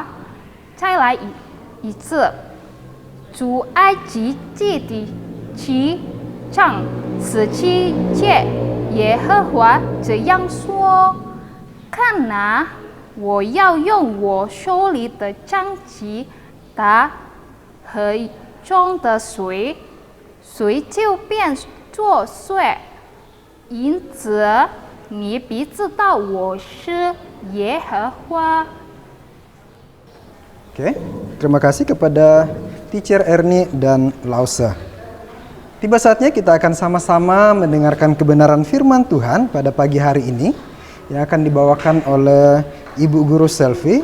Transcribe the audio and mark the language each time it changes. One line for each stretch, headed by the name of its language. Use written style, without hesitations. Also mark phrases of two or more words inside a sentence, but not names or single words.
Chinese: 再来一次，出埃及记第7章17节，耶和华这样说：看哪，我要用我手里的杖击打河中的水，水就变作水。因此，你必知道我是耶和华。
Indonesian: Oke, terima kasih kepada Teacher Ernie dan Lause. Tiba saatnya kita akan sama-sama mendengarkan kebenaran firman Tuhan pada pagi hari ini yang akan dibawakan oleh Ibu Guru Selvi.